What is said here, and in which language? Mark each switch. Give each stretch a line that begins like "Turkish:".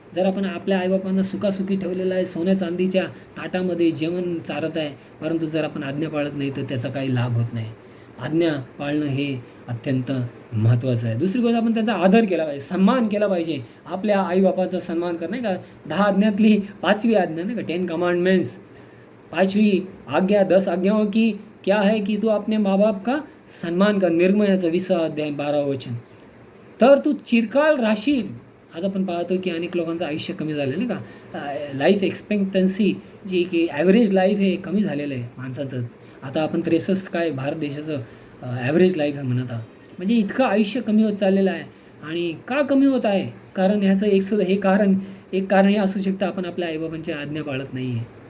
Marathi: जर आपण आपल्या आईबापांना सुखासुखी ठेवलेलं आहे, सोन्या चांदीच्या ताटामध्ये जेवण चारत आहे, परंतु जर आपण आज्ञा पाळत नाही तर त्याचा काही लाभ होत नाही. आज्ञा पाळणं हे अत्यंत महत्त्वाचं आहे. दुसरी गोष्ट, आपण त्यांचा आदर केला पाहिजे, सन्मान केला पाहिजे. आपल्या आईबापाचा सन्मान कर, नाही का. 10 आज्ञातली 5वी आज्ञा नाही का,
Hindi: 10 कमांडमेंट्स, 5वी आज्ञा, 10 आज्ञाओं की क्या है की तू अपने माँ बाप का सन्मान कर.
Marathi: निर्मयाचा 20वा अध्याय 12वं वचन. तर तू चिरकाल राहशील. आज आपण पाहतो की अनेक लोकांचं आयुष्य कमी झालं नाही का, लाईफ एक्सपेक्टन्सी जी की ॲव्हरेज लाईफ हे कमी झालेलं आहे माणसाचं. आता आपण 63 काय भारत देशाचं ॲव्हरेज लाईफ आहे म्हणत आहोत. म्हणजे इतकं आयुष्य कमी होत चाललेलं आहे. आणि का कमी होत आहे, कारण ह्याचं एक कारण हे असू शकतं, आपण आपल्या आईबाबांच्या आज्ञा पाळत नाही आहे.